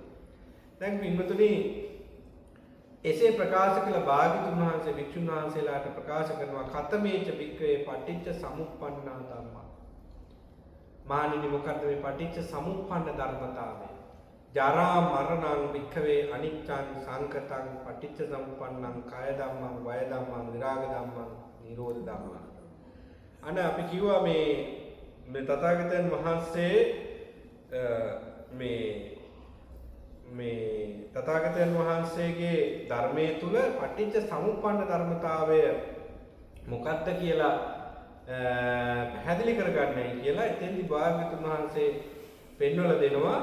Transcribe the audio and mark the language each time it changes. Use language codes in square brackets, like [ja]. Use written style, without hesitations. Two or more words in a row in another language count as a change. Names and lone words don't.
[si] දැන් පින්වතුනි එසේ ප්‍රකාශ කළ භාග්‍යතුන් වහන්සේ වික්ෂුන් වහන්සේලාට ප්‍රකාශ කරනවා [pi] කතමේච වික්‍රේ පටිච්ච සමුප්පන්නා ධම්මා. [si] මානිනි මොකද්ද මේ පටිච්ච සමුප්පන්න ධර්මතාවය? [pi] ජරා මරණං වික්ඛවේ අනිච්චං සංකතං පටිච්ච සමුප්පන්නං කාය ධම්මං වය ධම්මං විරාග ධම්මං නිරෝධ ධම්මං. [si] අනේ අපි කිව්වා මේ තථාගතයන් වහන්සේ මේ තථාගතයන් වහන්සේගේ ධර්මයේ තුල පටිච්ච සමුප්පන්න ධර්මතාවය මොකක්ද කියලා පැහැදිලි කරගන්නයි කියලා එතෙන්දි භාග්‍යවතුන් වහන්සේ පෙන්වලා දෙනවා.